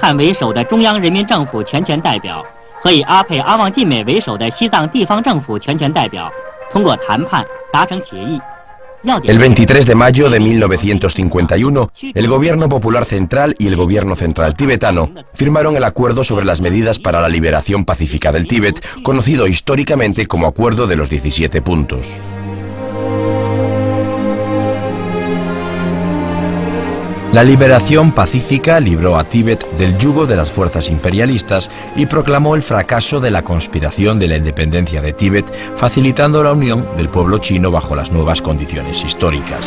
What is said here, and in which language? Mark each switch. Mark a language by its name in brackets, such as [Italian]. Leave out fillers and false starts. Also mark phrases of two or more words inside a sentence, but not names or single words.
[Chinese] 汉为首的中央人民政府全权代表和以阿佩阿旺晋美为首的西藏地方政府全权代表通过谈判达成协议， [Spanish] El 23 de mayo de 1951, el Gobierno Popular Central y el Gobierno Central Tibetano firmaron el Acuerdo sobre las medidas para la liberación pacífica del Tíbet, conocido históricamente como Acuerdo de los 17 puntos. La liberación pacífica libró a Tíbet del yugo de las fuerzas imperialistas y proclamó el fracaso de la conspiración de la independencia de Tíbet, facilitando la unión del pueblo chino bajo las nuevas condiciones históricas.